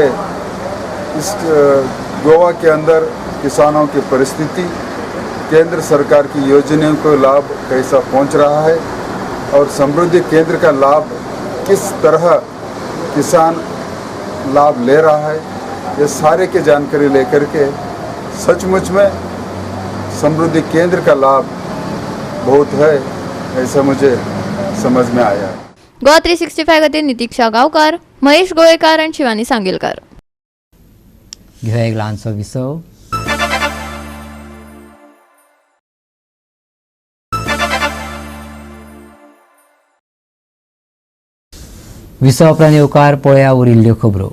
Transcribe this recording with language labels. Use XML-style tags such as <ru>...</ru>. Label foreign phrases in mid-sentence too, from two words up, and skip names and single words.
<hi>इस गोवा के अंदर किसानों की परिस्थिति, केंद्र सरकार की योजनाओं को लाभ कैसा पहुंच रहा है और समृद्धि केंद्र का लाभ किस तरह किसान लाभ ले रहा है, ये सारे की जानकारी लेकर के सचमुच में समृद्धि केंद्र का लाभ बहुत है ऐसा मुझे समझ में आया.</hi> <kok>गोवा 365 खातीर नितीक्षा गांवकार, महेश गोळेकार आणि शिवानी सांगेलकार. घेऊया एक ल्हानसो विसव. विसव उपरांत येवकार पळया उरिल्ल्यो खबरो.</kok>